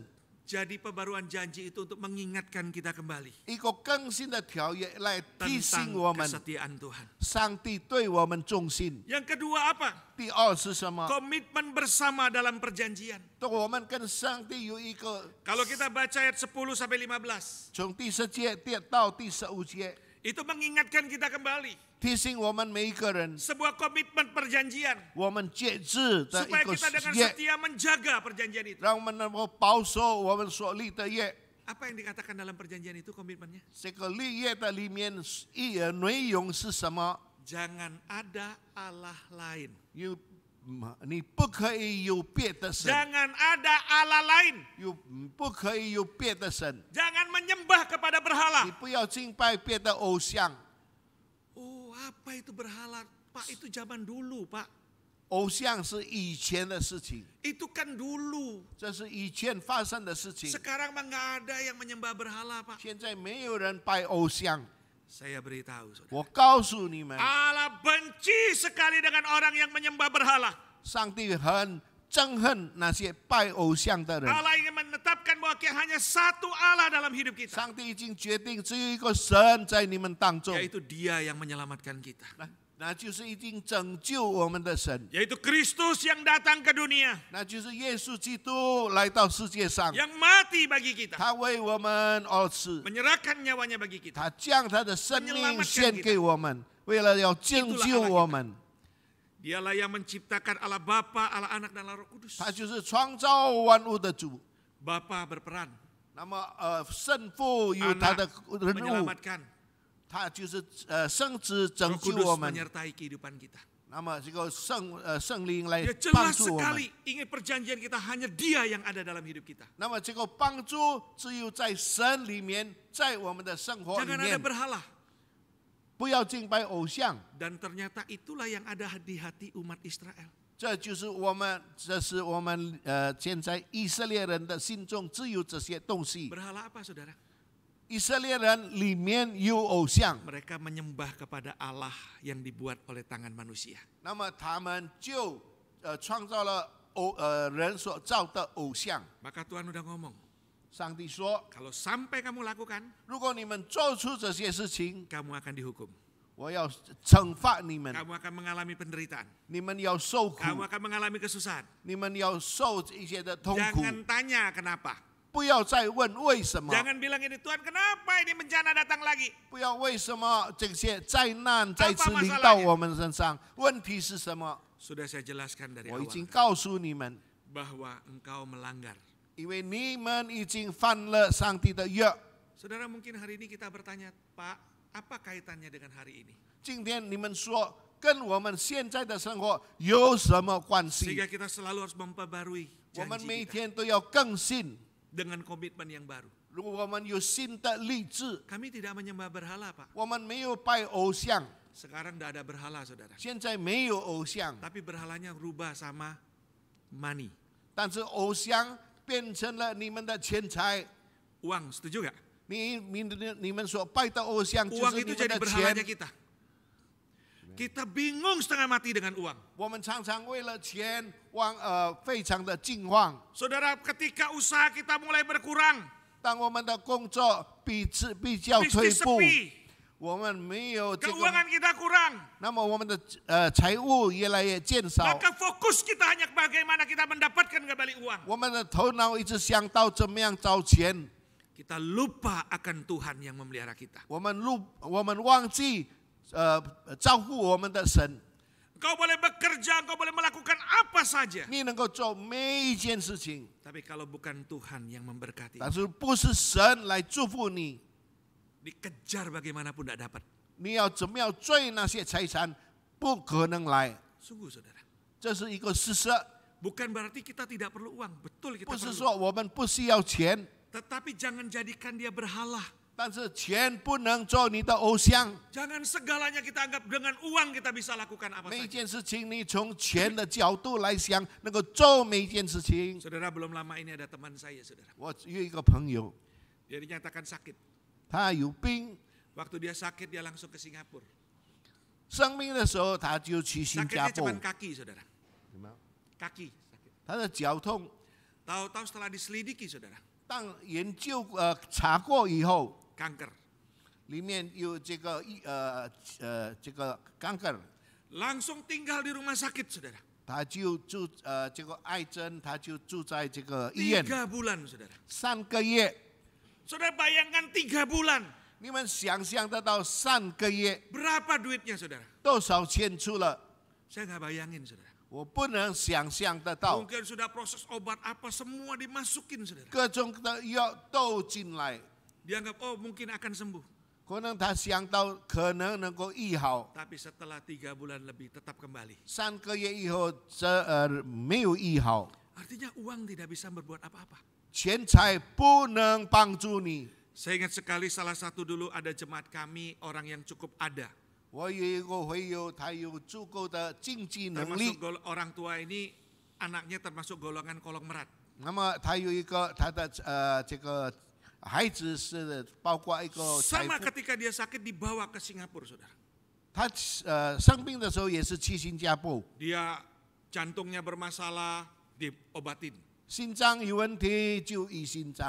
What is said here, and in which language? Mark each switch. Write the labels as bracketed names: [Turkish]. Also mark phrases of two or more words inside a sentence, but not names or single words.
[Indonesian] Jadi pembaruan janji itu untuk mengingatkan kita kembali [Chinese] 一个更新的条约来提醒 [Indonesian] tentang [Chinese] 我们， [Indonesian] kesetiaan Tuhan. [Chinese] 上帝对我们忠心。 [Indonesian] Yang kedua apa? [Chinese] 第二是什么？ [Indonesian] Komitmen bersama dalam perjanjian. [Chinese] 我们跟上帝有一个， [Indonesian] Kalau kita baca ayat 10 sampai 15, [Chinese] 从第10节到第15节， [Indonesian] itu mengingatkan kita kembali [Chinese] 提醒我们每一个人， [Indonesian] sebuah komitmen perjanjian [Chinese] 我们节制的 [Indonesian] supaya [Chinese] 一个 [Indonesian] kita dengan [Chinese] 约， [Indonesian] setia menjaga perjanjian itu. [Chinese] 让我们能够保守我们所立的约。 [Indonesian] Apa yang dikatakan dalam perjanjian itu komitmennya? [Chinese] 这个立约的里面内容是什么？ [Indonesian] Jangan ada Allah lain. [Chinese] 你不可以有别的神， [Indonesian] Jangan ada Allah lain. [Chinese] 不可以有别的神， [Indonesian] Jangan menyembah kepada berhala. [Chinese] 你不要敬拜别的偶像。 [Indonesian] Oh, apa itu berhala? Pak, itu zaman dulu, Pak. [Chinese] 偶像是以前的事情， [Indonesian] Itu kan dulu. [Chinese] 这是以前发生的事情。 [Indonesian] Sekarang mah nggak ada yang menyembah berhala, Pak. [Chinese] 现在没有人拜偶像。 [Indonesian] Saya beritahu, saudara. [Chinese] 我告诉你们， [Indonesian] Allah benci sekali dengan orang yang menyembah berhala. [Chinese] 上帝很憎恨那些拜偶像的人。 [Indonesian] Allah ingin menetapkan bahwa hanya satu Allah dalam hidup kita. [Chinese] 上帝已经决定只有一个神在你们当中， [Indonesian] Yaitu Dia yang menyelamatkan kita. [Chinese] 那就是已经拯救我们的神， [Indonesian] Yaitu Kristus yang datang ke dunia. [Chinese] 那就是耶稣基督来到世界上， [Indonesian] Yang mati bagi kita. [Chinese] 他为我们而死， [Indonesian] Menyerahkan nyawanya bagi kita. [Chinese] 他将他的生命献给我们，为了要拯救我们。 [Indonesian] Dialah yang menciptakan Allah Bapa, Allah Anak dan Allah Roh Kudus. [Chinese] 他就是创造万物的主。 [Indonesian] Bapa berperan. [Chinese] 那么圣父有他的 [Indonesian] Anak [Chinese] 人物， [Indonesian] menyelamatkan. [Chinese] 他就是圣子拯 [Indonesian] Roh [Chinese] 救 [Indonesian] Kudus [Chinese] 我们。 [Indonesian] menyertai kehidupan kita. [Chinese] 那么这个圣灵来 [Indonesian] Dia [Chinese] 帮 [Indonesian] jelas [Chinese] 助我们。 [Indonesian] sekali ingin perjanjian kita hanya Dia yang ada dalam hidup kita. [Chinese] 那么这个帮助只有在神里面，在我们的生活里 [Indonesian] Jangan ada [Chinese] 面， [Indonesian] berhala. [Chinese] 不要敬拜偶像。 [Indonesian] Dan ternyata itulah yang ada di hati umat Israel. [Chinese] 这是我们现在以色列人的心中只有这些东西。 [Indonesian] Berhala apa, saudara? [Chinese] 以色列人里面有偶像， [Indonesian] Mereka menyembah kepada Allah yang dibuat oleh tangan manusia. [Chinese] 那么他们就创造了人所造的偶像。 [Indonesian] Maka Tuhan udah ngomong, [Chinese] 上帝说， [Indonesian] kalau sampai kamu lakukan, [Chinese] 如果你们做出这些事情， [Indonesian] kamu akan dihukum. [Chinese] 我要惩罚你们， [Indonesian] Kamu akan mengalami penderitaan. [Chinese] 你们要受苦， [Indonesian] Kamu akan mengalami kesusahan. [Chinese] 你们要受一些的痛苦。 [Indonesian] Jangan tanya kenapa. [Chinese] 不要再问为什么， [Indonesian] Jangan bilang ini, Tuhan kenapa ini bencana datang lagi? [Chinese] 不要为什么这些灾难再次临到我们身上？问题是什么？ [Indonesian] Sudah saya jelaskan dari [Chinese] 我已 [Indonesian] awal [Chinese] 经告诉你们， [Indonesian] bahwa engkau melanggar. [Chinese] 因为你们已经犯了上帝的约。 [Indonesian] Saudara, mungkin hari ini kita bertanya, Pak, apa kaitannya dengan hari ini? [Chinese] 今天你们说跟我们现在的生活有什么关系？ [Indonesian] Sehingga kita selalu harus memperbarui [Chinese] 我们 [Indonesian] janji [Chinese] 每 [Indonesian] kita [Chinese] 天都要更新， [Indonesian] dengan komitmen yang baru. [Chinese] 如果我们有新的励志， [Indonesian] Kami tidak menyembah berhala, Pak. [Chinese] 我们没有拜偶像， [Indonesian] Sekarang tidak ada berhala, saudara. [Chinese] 现在没有偶像， [Indonesian] Tapi berhalanya rubah sama money. [Chinese] 但是偶像变成了你们的钱财。 [Indonesian] Uang, setuju gak? [Chinese] 你们所拜的偶像就 [Indonesian] Uang [Chinese] 是你 [Indonesian] itu [Chinese] 们 [Indonesian] jadi [Chinese] 的 [Indonesian] berhalanya [Chinese] 钱。 [Indonesian] kita. Kita bingung setengah mati dengan uang. [Chinese] 我们常常为了钱非常的惊慌。 [Indonesian] Saudara, ketika usaha kita mulai berkurang, [Chinese] 当我们的工作比较退 [Indonesian] bisnis [Chinese] 步， [Indonesian] sepi, [Chinese] 我们没有这个， [Indonesian] keuangan kita kurang, [Chinese] 那么我们的财务越来越减少， [Indonesian] maka fokus kita hanya bagaimana kita mendapatkan kembali uang. [Chinese] 我们的头脑一直想到怎么样找钱， [Indonesian] Kita lupa akan Tuhan yang memelihara kita. [Chinese] 我们忘记照顾我们的神。 [Indonesian] Engkau boleh bekerja, engkau boleh melakukan apa saja. [Chinese] 你能够做每一件事情， [Indonesian] Tapi kalau bukan Tuhan yang memberkati, [Chinese] 但是不是神来祝福你， [Indonesian] dikejar bagaimanapun tidak dapat. [Chinese] 你要怎么样追那些财产，不可能来。 [Indonesian] Sungguh saudara. [Chinese] 这是一个事实， [Indonesian] Bukan berarti kita tidak perlu uang. Betul kita [Chinese] 不是 [Indonesian] perlu. [Chinese] 说我们不需要钱， [Indonesian] Tetapi jangan jadikan dia berhala. [Chinese] 但是钱不能做你的偶像。 [Indonesian] Jangan segalanya kita anggap dengan uang kita bisa lakukan apa [Chinese] 每一 [Indonesian] saja. [Chinese] 件事情，你从钱的角度来想，能够做每一件事情。 [Indonesian] Saudara, belum lama ini ada teman saya, saudara. [Chinese] 我有一个朋友， [Indonesian] Dia dinyatakan sakit. [Chinese] 他有病， [Indonesian] Waktu dia sakit, dia langsung ke Singapura. [Chinese] 生病的时候他就去新加 [Indonesian] Sakitnya [Chinese] 坡 [Indonesian] cuma。kaki, saudara. Kaki sakit. [Chinese] 他的脚痛， [Indonesian] Tahu-tahu setelah diselidiki, saudara. [Chinese] 当研究查过以后， [Indonesian] Kanker. [Chinese] 里面有这个这个肝梗， [Indonesian] Langsung tinggal di rumah sakit, saudara. [Chinese] 他就住这个癌症，他就住在这个医院 [Indonesian] 3 bulan, saudara. [Chinese] 3 个月。 [Indonesian] Saudara bayangkan 3 bulan. [Chinese] 你们想象得到3个月 [Indonesian] Berapa duitnya, saudara? [Chinese] 多少钱出了？ [Indonesian] Saya nggak bayangin, saudara. [Chinese] 我不能想象得到， [Indonesian] Mungkin sudah proses obat apa semua dimasukin, saudara. [Chinese] 各种的药都进来， [Indonesian] Dianggap, oh mungkin akan sembuh. [Chinese] 可能他想到可能能够医好， [Indonesian] Tapi setelah 3 bulan lebih tetap kembali. [Chinese] 3 个月以后没有医好， [Indonesian] Artinya uang tidak bisa berbuat apa-apa. [Chinese] 钱财不能帮助你。 [Indonesian] Saya ingat sekali salah satu dulu ada jemaat kami, orang yang cukup ada. [Chinese] 我有一个会友，他有足够的经济能 [Indonesian] Termasuk [Chinese] 力， [Indonesian] orang tua ini, anaknya termasuk golongan kolong merat. [Chinese] 那么他有一个他的这个孩子是包括一个财 [Indonesian] Sama [Chinese] 富， [Indonesian] ketika dia sakit dibawa ke Singapura, saudara. [Chinese] 他生病的时候也是去新加坡， [Indonesian] Dia jantungnya bermasalah, diobatin. [Chinese] 心脏有问题就医心脏，